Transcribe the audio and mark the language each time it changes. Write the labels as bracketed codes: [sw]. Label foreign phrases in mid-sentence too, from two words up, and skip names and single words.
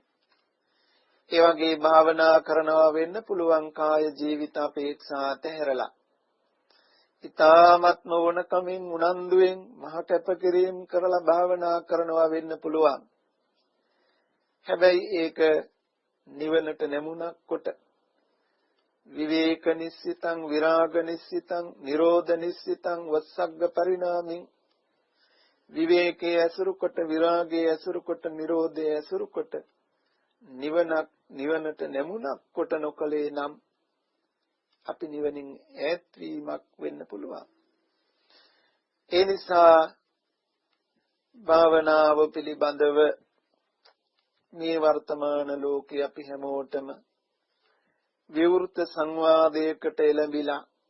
[si] ඒ වගේ භාවනා කරනවා වෙන්න පුළුවන් කාය ජීවිත අපේක්ෂා ඇතහැරලා. ඊ타ත්ම වුණකමින් උනන්දුවෙන් මහ කැපකිරීම කරලා භාවනා කරනවා වෙන්න පුළුවන්. හැබැයි ඒක නිවනට නැමුණක් කොට [pi] විවේක නිස්සිතං, විරාග නිස්සිතං, නිරෝධ නිස්සිතං, වස්සග්ග පරිණාමින් [si] විවේකයේ ඇසුරු කොට, විරාගයේ ඇසුරු කොට, නිරෝධයේ ඇසුරු කොට නිවනට නැමුණක් කොට නොකලේ නම් අපි නිවනින් ඈත් වීමක් වෙන්න පුළුවන්. ඒ නිසා භාවනාව පිළිබඳව මේ වර්තමාන ලෝකේ අපි හැමෝටම විවෘත සංවාදයකට එළඹිලා